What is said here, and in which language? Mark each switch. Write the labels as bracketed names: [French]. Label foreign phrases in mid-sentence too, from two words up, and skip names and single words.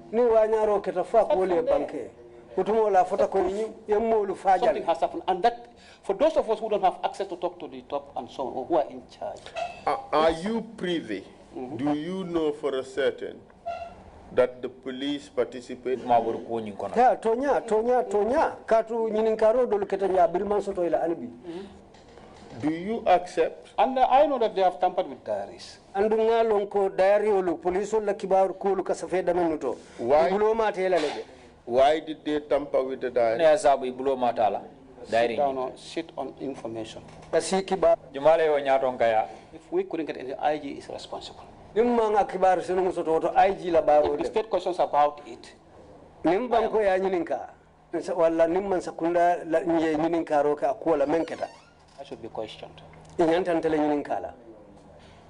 [English] Something has happened. And that, for those of us who don't have access to talk to the top and so on, or who are in charge. Are you privy? Do you know for a certain that the police participate? Yeah, [Mandingo] Tonya. Katu nyininkaro dolu ketanya bilman soto ila anibi. [English] Do you accept? And I know that they have tampered with diaries. [Mandingo] Andunga lonko diary olu police la kibaru kulu kasafeda menuto. [English] Why did they tamper with the diary? Sit on information. If we couldn't get any, IG is responsible. If the state questions about it, I should be questioned.